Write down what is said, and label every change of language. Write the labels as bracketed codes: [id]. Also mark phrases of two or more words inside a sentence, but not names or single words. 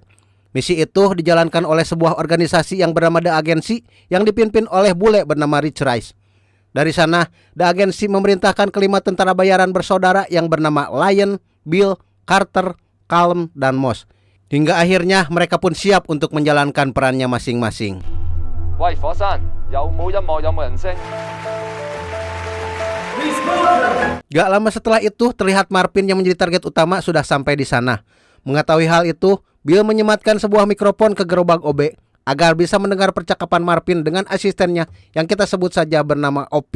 [id] Misi itu dijalankan oleh sebuah organisasi yang bernama The Agency yang dipimpin oleh bule bernama Rich Rice. Dari sana, The Agency memerintahkan kelima tentara bayaran bersaudara yang bernama Lion, Bill, Carter, Calm, dan Moss. Hingga akhirnya mereka pun siap untuk menjalankan perannya masing-masing. [yue] Wei, Fosan, 有冇音樂有冇人聲？ [id] Gak lama setelah itu, terlihat Marvin yang menjadi target utama sudah sampai di sana. Mengetahui hal itu, Bill menyematkan sebuah mikrofon ke gerobak OB agar bisa mendengar percakapan Marvin dengan asistennya yang kita sebut saja bernama Opik.